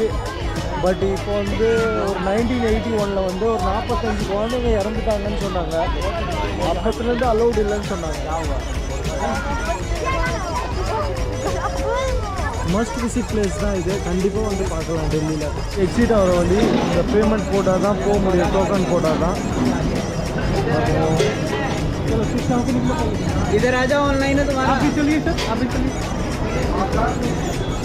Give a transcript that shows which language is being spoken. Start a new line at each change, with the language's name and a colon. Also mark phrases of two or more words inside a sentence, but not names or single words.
Tamil: பட் இப்போ வந்து ஒரு 1981 வந்து ஒரு 45 குழந்தைங்க இறந்துட்டாங்கன்னு சொன்னாங்க. அப்பத்துலேருந்து அலௌடு இல்லைன்னு சொன்னாங்க.
English: must visit place
Tamil: தான் இது. கண்டிப்பாக வந்து பார்க்கலாம் டெல்லியில். எக்ஸிட் ஆகிற வழி இந்த பேமெண்ட் போட்டால் தான் போக முடியும். டோக்கன் போட்டால் தான்.
Hindi: इधर आ जाओ ऑनलाइन है तुम्हारा। आप भी चलिए सर, आप भी चलिए।